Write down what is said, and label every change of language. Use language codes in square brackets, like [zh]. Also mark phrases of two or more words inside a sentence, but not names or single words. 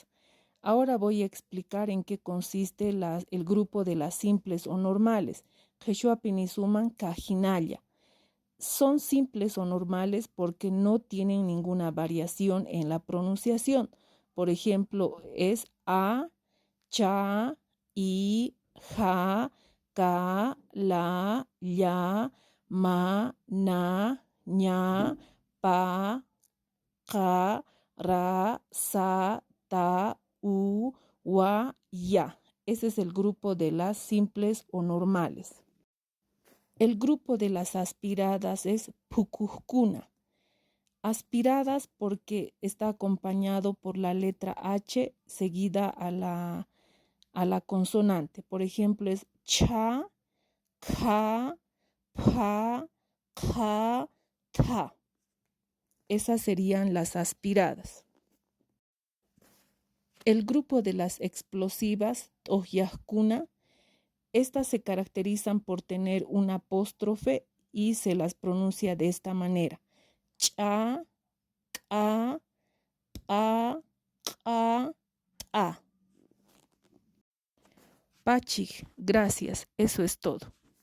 [es] Ahora voy a explicar en qué consiste el grupo de las simples o normales. [qu] Quechua pinisuman cajinalla. [es] Son simples o normales porque no tienen ninguna variación en la pronunciación. Por ejemplo, es A, cha, i, ja, ka, la, ya, ma, na, ña, pa, ka, ra, sa, ta, u, wa, ya. Ese es el grupo de las simples o normales. El grupo de las aspiradas es pucujcuna. Aspiradas porque está acompañado por la letra H seguida a la consonante. Por ejemplo, es cha, ka, pa, ka, ta. Esas serían las aspiradas. El grupo de las explosivas, tohyajkuna, estas se caracterizan por tener un apóstrofe y se las pronuncia de esta manera. Cha, ka, pa, ka, ta. [qu] Pachig, [es] gracias, eso es todo.